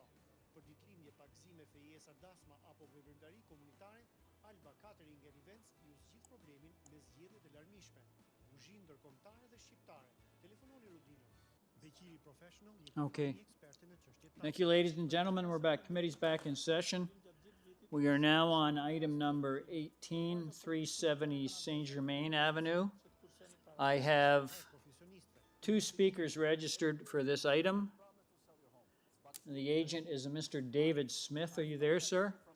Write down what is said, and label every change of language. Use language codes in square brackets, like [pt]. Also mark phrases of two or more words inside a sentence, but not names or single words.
[sq] Për ditëlindje, pakëzime, fejesa, dasma apo veprimtari komunitare, Alba Catering and Events ju zgjidh problemin me zgjedhjet e larmishme. Kuzhinë ndërkombëtare dhe shqiptare. Telefononi Rudinën. Beqiri Professional, [en] Okay. [sq] ekspertë në çështje. [en] Thank you, ladies and gentlemen. We're back. Committee's back in session. We are now on item number 18, 370 Saint Germain Avenue. I have two speakers registered for this item. The agent is a Mr. David Smith. Are you there, sir?